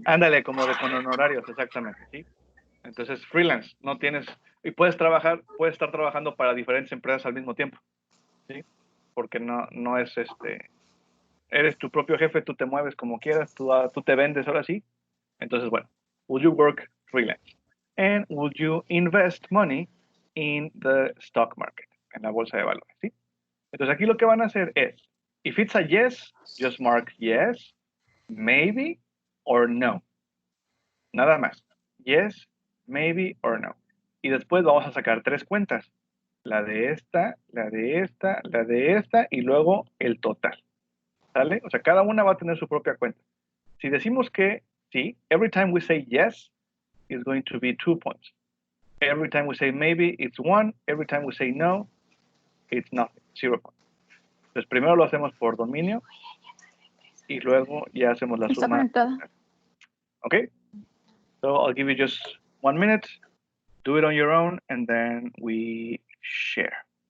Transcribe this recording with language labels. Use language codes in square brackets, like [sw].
[es] ándale, como con honorarios, exactamente, ¿sí? Entonces, freelance, no tienes, y puedes estar trabajando para diferentes empresas al mismo tiempo, ¿sí? Porque no es eres tu propio jefe, tú te mueves como quieras, tú te vendes ahora sí. Entonces, bueno, [en] would you work freelance? And would you invest money in the stock market, [es] en la bolsa de valores, ¿sí? Entonces aquí lo que van a hacer es, [en] if it's a yes, just mark yes, maybe, or no. [es] Nada más. [en] Yes, maybe, or no. [es] Y después vamos a sacar 3 cuentas. La de esta, la de esta, la de esta, y luego el total. ¿Sale? O sea, cada una va a tener su propia cuenta. Si decimos que sí, [en] every time we say yes, it's going to be 2 points. Every time we say maybe, it's 1. Every time we say no, it's nothing, 0 points. [es] Entonces, primero lo hacemos por dominio y luego ya hacemos la Está suma. conectada. [en] Okay? So I'll give you just 1 minute. Do it on your own, and then we share.